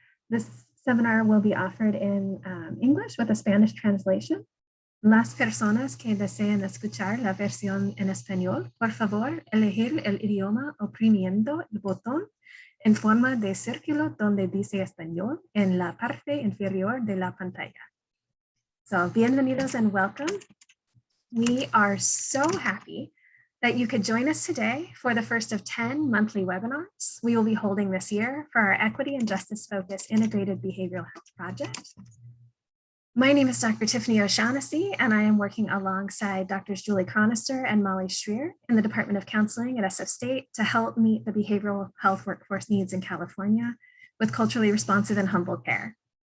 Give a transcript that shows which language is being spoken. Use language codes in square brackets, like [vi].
[en] This seminar will be offered in English with a Spanish translation. [es] Las personas que deseen escuchar la versión en español, por favor, elegir el idioma oprimiendo el botón en forma de círculo donde dice español en la parte inferior de la pantalla. [en] So, bienvenidos and welcome. We are so happy that you could join us today for the first of 10 monthly webinars we will be holding this year for our Equity and Justice Focused Integrated Behavioral Health Project. My name is Dr. Tiffany O'Shaughnessy, and I am working alongside Drs. Julie Chronister and Molly Schreer in the Department of Counseling at SF State to help meet the behavioral health workforce needs in California with culturally responsive and humble care.